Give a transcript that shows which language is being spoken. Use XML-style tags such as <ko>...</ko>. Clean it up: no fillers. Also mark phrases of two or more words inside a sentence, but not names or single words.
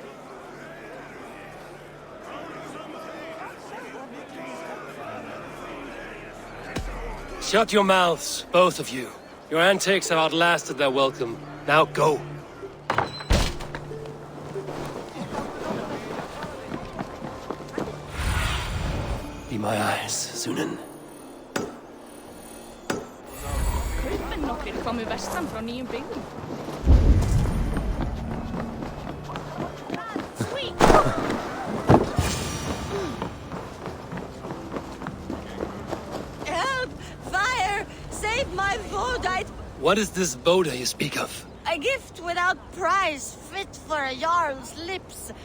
<en>Shut your mouths, both of you. Your antics have outlasted their welcome. Now go. Be my eyes, Sunan.</en> <is>Kaupmenn nokkrir komu vestan frá nýjum byggðum.</is> <en>Help! Fire! Save my Vodite! What is this Boda you speak of? A gift without price, fit for a Jarl's lips.</en>